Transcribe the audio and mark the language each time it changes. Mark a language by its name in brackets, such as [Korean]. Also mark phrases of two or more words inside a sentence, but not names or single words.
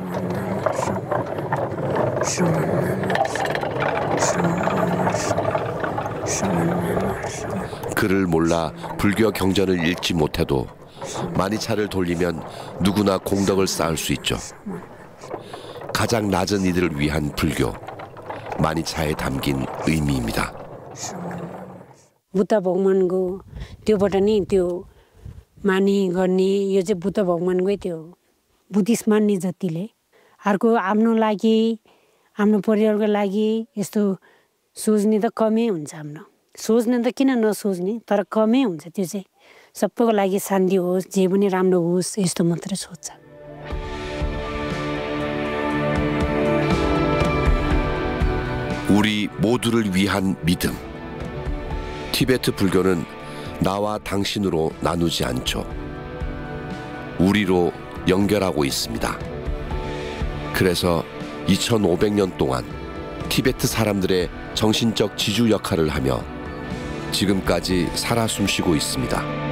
[Korean] 글을 몰라 불교 경전을 읽지 못해도 마니차를 돌리면 누구나 공덕을 쌓을 수 있죠. 가장 낮은 이들을 위한 불교, 마니차에 담긴 의미입니다. [Nepali] बुद्ध भगवानको त्योबाट नि त्यो मानी गर्ने यो चाहिँ बुद्ध भगवानकै त्यो बुद्धिस्ट मान्ने जतिले अर्को आफ्नो लागि आफ्नो परिवारको लागि यस्तो सोच्ने त कमै हुन्छ हाम्रो सोच्ने त किन नसोच्ने तर कमै हुन्छ त्यो चाहिँ सबैको लागि शान्ति होस् जे पनि राम्रो होस् यस्तो मात्रै सोच्छ [Korean] 우리 모두를 위한 믿음. 티베트 불교는 나와 당신으로 나누지 않죠. 우리로 연결하고 있습니다. 그래서 2500년 동안 티베트 사람들의 정신적 지주 역할을 하며 지금까지 살아 숨쉬고 있습니다.